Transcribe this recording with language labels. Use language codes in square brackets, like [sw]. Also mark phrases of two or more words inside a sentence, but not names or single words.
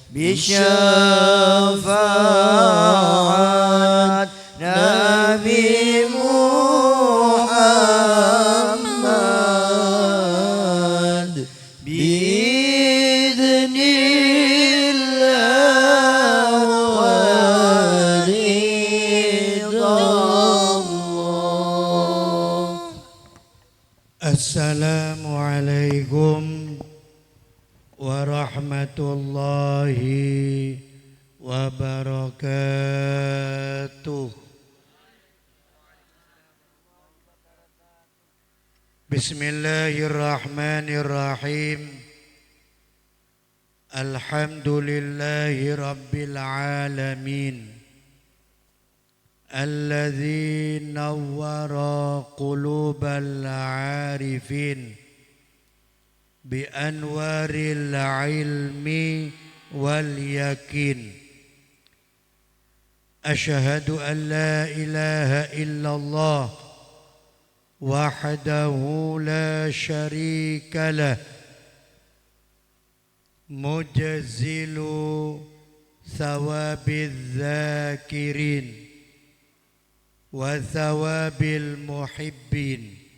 [ar] بشفاعة نبي محمد بإذن الله ورضى الله. السلام عليكم ورحمة الله وبركاته. Bismillahirrahmanirrahim. الحمد لله رب العالمين. الذي نور قلوب العارفين بأنوار العلم واليقين. أشهد أن لا إله إلا الله وحده لا شريك له مجزل ثواب الذاكرين وثواب المحبين.